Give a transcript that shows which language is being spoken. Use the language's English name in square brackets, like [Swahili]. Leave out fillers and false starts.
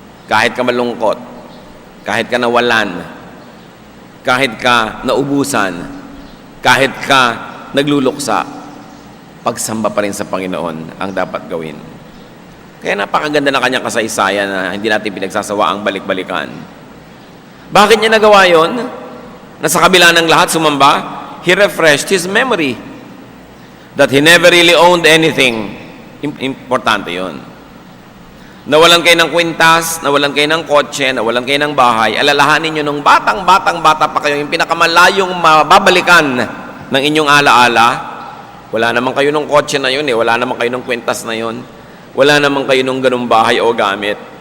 [Filipino] Kahit ka malungkot, kahit ka nawalan, kahit ka naubusan, kahit ka nagluluksa, pagsamba pa rin sa Panginoon ang dapat gawin. Kaya napakaganda na kanyang kasaysayan na hindi natin pinagsasawa ang balik-balikan. Bakit niya nagawa yon? Na sa kabila ng lahat sumamba, [English] he refreshed his memory that he never really owned anything. [Filipino] Importante yon. Nawalan kayo ng kwintas, nawalan kayo ng kotse, nawalan kayo ng bahay, alalahanin nyo nung bata pa kayo, yung pinakamalayong mababalikan ng inyong alaala, wala naman kayo ng kotse na yun wala naman kayo ng kwintas na yun, wala naman kayo ng ganung bahay o gamit.